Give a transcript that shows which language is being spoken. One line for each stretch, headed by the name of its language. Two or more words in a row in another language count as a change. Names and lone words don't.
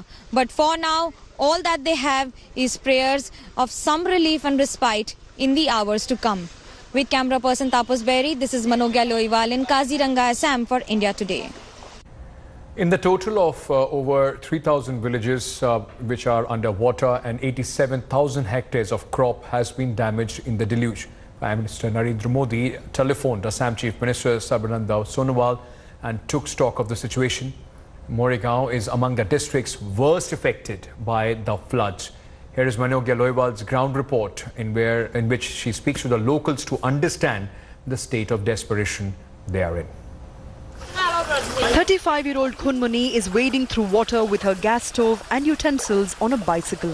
English: But for now, all that they have is prayers of some relief and respite in the hours to come. With camera person Tapas Berry, this is Manogya Loiwal in Kaziranga, Assam for India Today. In the total of over 3,000 villages which are under water and 87,000 hectares of crop has been damaged in the deluge. Prime Minister Narendra Modi telephoned Assam Chief Minister Sarbananda Sonowal and took stock of the situation. Moregaon is among the districts worst affected by the floods. Here is Manogya Loiwal's ground report in which she speaks to the locals to understand the state of desperation they are in. 35-year-old Khunmuni is wading through water with her gas stove and utensils on a bicycle.